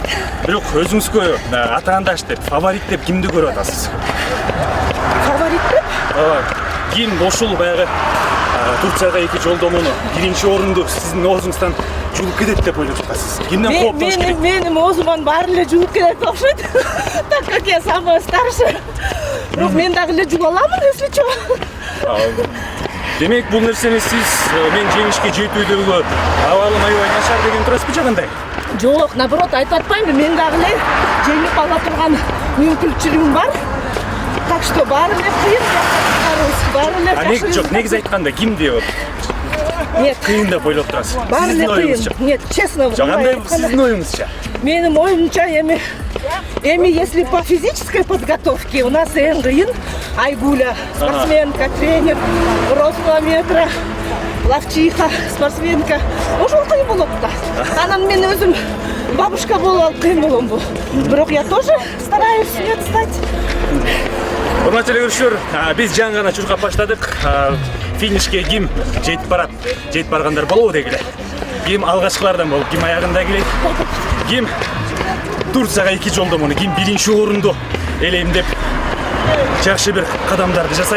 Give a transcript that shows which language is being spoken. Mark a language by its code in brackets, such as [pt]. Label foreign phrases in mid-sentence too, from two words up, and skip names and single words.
[ky] Бирок өзүңүзгө атаандаш деп, фаворит деп кимди көрүп атасыз? Фаворит деп? Ким ошол баягы Турцияга 2 жолдомуну биринчи орунду сиздин оозуңуздан жугуп кетет деп ойлоп жатасыз? Кимден кооптош керек? Менин оозуман баары эле жугуп кетет окшойт. [ru] Так как я самая старшая. [ky] Бирок мен дагы эле жуга аламын, [ru] если чо. [ky] Демек, бул нерсени сиз мен жеңишке жетүүдөгү абалым аябай начар деген турасызбы же кандай? Жок, наоборот, айтып атпаймынбы, мен дагы эле жеңип ала турган мүмкүнчүлүгүм бар. [ru] Так что [ky] баары эле кыйын, баары эле жакшы. Жок, негизи айтканда кимди [ru] Нет. [ky] кыйын деп ойлоп турасыз? Баары эле кыйын. [ru] Нет, честно. [ky] Кандай сиздин оюңузча? Менин оюмча эми [ru] если по физической подготовке у нас [ky] эң кыйын Айгуля, спортсменка, тренер, Росплометра, ловчиха, спортсменка. Ошол кыйын болот да. Анан мен өзүм бабушка болуп алып кыйын боломбу. [ru] Бирок я тоже стараюсь не отстать. [ky] Урматтуу көрүүчүлөр, биз жаңы гана чуркап баштадык. Финишке ким жетип барат, жетип баргандар болобу дегиле. Ким алгачкылардан болуп, ким аягында келет, ким Турцияга 2 жолдомуну, ким биринчи орунду элейм деп жакшы бир кадамдарды жасайт.